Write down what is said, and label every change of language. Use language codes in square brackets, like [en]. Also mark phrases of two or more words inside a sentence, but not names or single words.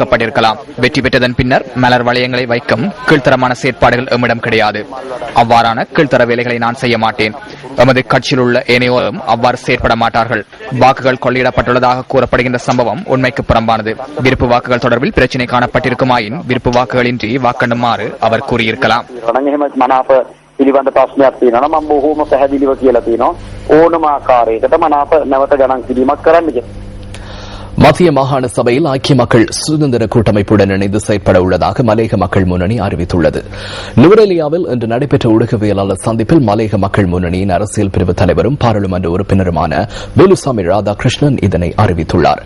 [ta] வெற்றி பெற்றதன் பின்னர் மலர் வளையங்களை வைக்கும் கீழ்த்தரமான செயற்பாடுகள் எம்மிடம் கிடையாது. அவ்வாறான கீழ்த்தர வேலைகளை நான் செய்ய மாட்டேன். எமது கட்சியில் உள்ள ஏனையோரும் அவ்வாறு செயற்பட மாட்டார்கள். வாக்குகள் கொள்ளையிடப்பட்டுள்ளதாக கூறப்படுகின்ற சம்பவம் உண்மைக்கு புறம்பானது. விருப்பு வாக்குகள் தொடர்பில் பிரச்சினை காணப்பட்டிருக்குமாயின் விருப்பு வாக்குகளின்றி வாக்கெண்ணுமாறு அவர் கூறியிருக்கலாம். [si] පිළිබඳ ප්‍රශ්නයක් තියෙනවා නම් මම බොහෝම පැහැදිලිව කියලා තියෙනවා ඕනම ආකාරයකට මනාප නැවත ගණන් කිරීමක් කරන්න කියලා. [ta] மத்திய மாகாண சபையில் ஐக்கிய மக்கள் சுதந்திர கூட்டமைப்புடன் இணைந்து செயற்பட உள்ளதாக மலையக மக்கள் முன்னணி அறிவித்துள்ளது. நுவரெலியாவில் இன்று நடைபெற்ற ஊடகவியலாளர் சந்திப்பில் மலையக மக்கள் முன்னணியின் அரசியல் பிரிவு தலைவரும் பாராளுமன்ற உறுப்பினருமான வேலுசாமி ராதாகிருஷ்ணன் இதனை அறிவித்துள்ளார்.